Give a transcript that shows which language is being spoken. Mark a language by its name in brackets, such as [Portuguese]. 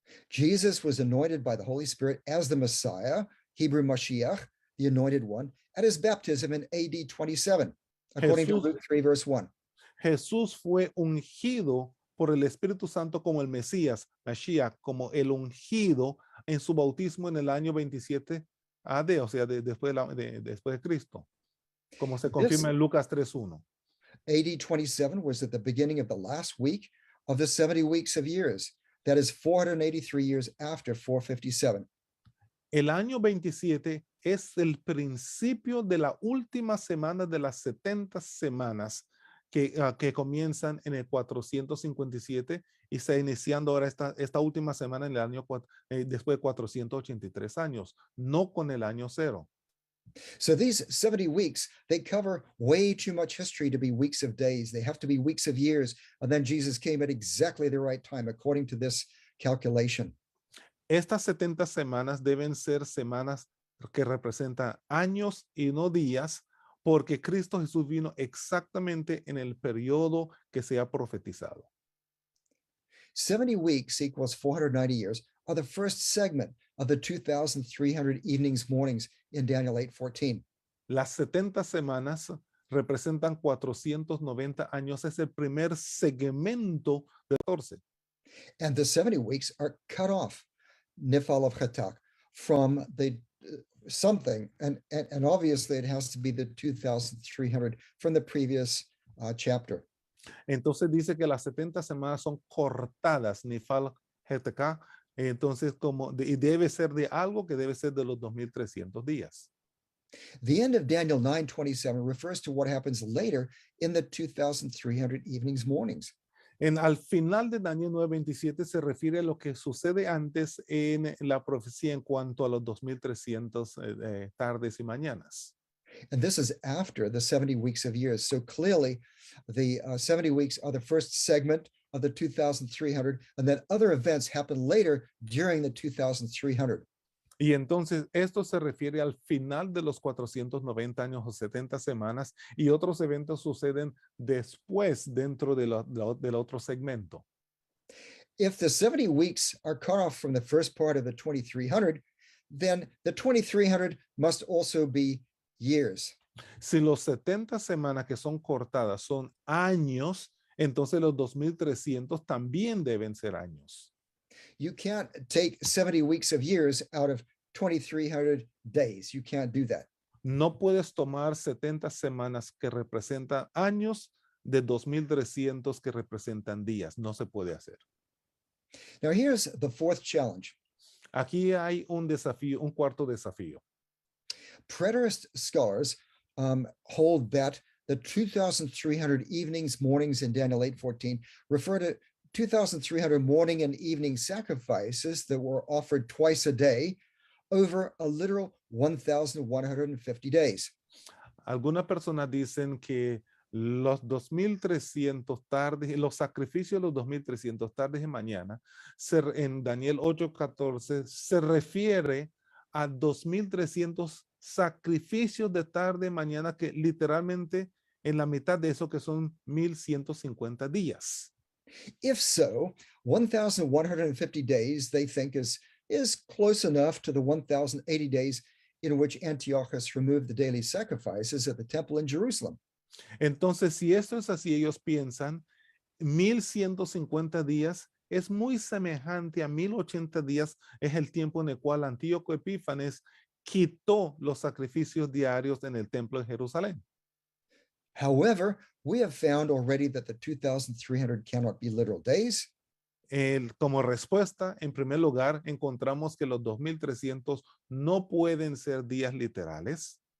[English] Jesus was anointed by the Holy Spirit as the Messiah, Hebrew Mashiach, the anointed one, at his baptism in AD 27, according to Luke 3, verse 1. [Spanish] Jesús fue ungido por el Espíritu Santo como el Mesías, Mashiach, como el ungido en su bautismo en el año 27 AD, o sea, después de Cristo. como se confirma en Lucas 3:1. [English] AD 27 was at the beginning of the last week of the 70 weeks of years. That is 483 years after 457. [Spanish] El año 27 es el principio de la última semana de las 70 semanas que comienzan en el 457 y está iniciando ahora esta última semana en el año después de 483 años, no con el año 0. [English] So these 70 weeks, they cover way too much history to be weeks of days. They have to be weeks of years. And then Jesus came at exactly the right time, according to this calculation. [Spanish] Estas 70 semanas deben ser semanas que representan años y no días, porque Cristo Jesús vino exactamente en el periodo que se ha profetizado. [English] 70 weeks equals 490 years are the first segment of the 2,300 evenings, mornings in Daniel 8:14. [Spanish] Las 70 semanas representan 490 años. Es el primer segmento de 14. [English] And the 70 weeks are cut off, Nifal of Chatak, from the something. And obviously it has to be the 2,300 from the previous chapter. [Spanish] Entonces dice que las 70 semanas son cortadas, Nifal Heteká. Entonces, y debe ser de algo que debe ser de los 2,300 días. [English] The end of Daniel 9:27 refers to what happens later in the 2,300 evenings, mornings. [Spanish] Al final de Daniel 9:27 se refiere a lo que sucede antes en la profecía en cuanto a los 2,300 tardes y mañanas. [English] And this is after the 70 weeks of years. So clearly, the 70 weeks are the first segment of the 2,300, and then other events happen later during the 2,300. [Spanish] Y entonces esto se refiere al final de los 490 años o 70 semanas, y otros eventos suceden después dentro del otro segmento. [English] If the 70 weeks are cut off from the first part of the 2,300, then the 2,300 must also be years. [Spanish] Si los 70 semanas que son cortadas son años, entonces los 2,300 también deben ser años. [English] You can't take 70 weeks of years out of 2,300 days. You can't do that. [Spanish] No puedes tomar 70 semanas que representan años de 2,300 que representan días. No se puede hacer. [English] Now here's the fourth challenge. [Spanish] Aquí hay un desafío, un cuarto desafío. [English] Preterist scholars hold that the 2,300 evenings, mornings in Daniel 8:14 refer to 2,300 morning and evening sacrifices that were offered twice a day over a literal 1,150 days. [Spanish] Algunas personas dicen que los 2,300 tardes, los sacrificios de los 2,300 tardes y mañana, en Daniel 8:14 se refiere a 2,300 sacrificios de tarde y mañana, que literalmente en la mitad de eso que son 1,150 días. [English] If so, 1,150 days they think is close enough to the 1,080 days in which Antiochus removed the daily sacrifices at the temple in Jerusalem. [Spanish] Entonces, si esto es así, ellos piensan 1,150 días es muy semejante a 1,080 días, es el tiempo en el cual Antíoco Epífanes quitó los sacrificios diarios en el templo de Jerusalén. [English] However, we have found already that the 2,300 cannot be literal days. [Spanish] Como respuesta, en primer lugar, encontramos que los 2,300 no pueden ser días literales.